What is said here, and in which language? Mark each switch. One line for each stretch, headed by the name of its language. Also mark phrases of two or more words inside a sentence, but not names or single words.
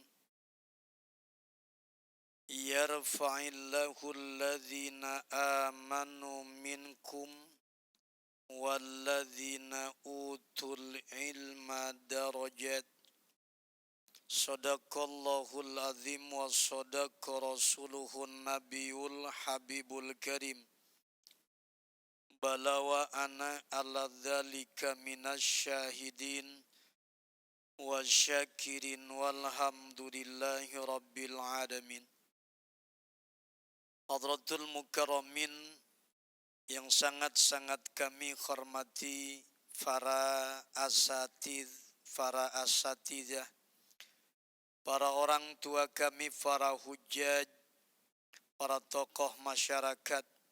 Arabic: يرفع الله الذين آمنوا منكم والذين أوتوا العلم درجات. صدق الله العظيم وصدق رسوله النبي الحبيب الكريم. بلوا أنا على ذلك من الشاهدين والشاكرين والحمد لله رب العالمين. حضرات المكرمين
Indonesian: yang sangat-sangat kami hormati, para asatidzah, para orang tua kami, para hujjaj, para tokoh masyarakat,